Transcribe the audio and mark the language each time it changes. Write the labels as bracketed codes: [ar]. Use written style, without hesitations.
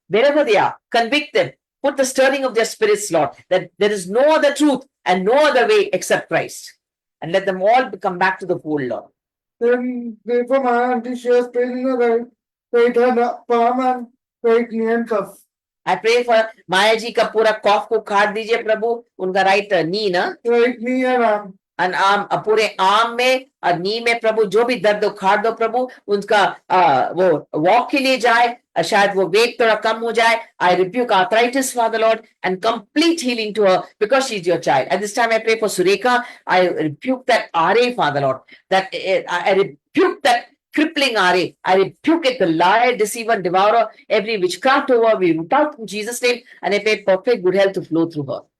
[en] Wherever they are, convict them. Put the stirring of their spirits, Lord, that there is no other truth and no other way except Christ. And let them all come back to the fold, Lord. Then pray for my auntie. She has pain in her right hand, palm and right knee and cuff. I pray for [hi] Maya ji का पूरा कॉफ को काट दीजिए प्रभु, उनका right knee ना, [en] Right knee and arm. [hi] Arm, पूरे arm में और नी में प्रभु जो भी दर्द उखाड़ दो प्रभु, उनका वो वॉक के लिए जाए, शायद वो वेट थोड़ा कम हो जाए. [en] I rebuke arthritis, Father Lord, and complete healing to her because she's your child. At this time I pray for Sureka. I rebuke that RA, Father Lord, that I rebuke that crippling RA. I rebuke it, the liar, deceiver, devourer, every witchcraft over her, we root out in Jesus' name, and I pray perfect good health to flow through her.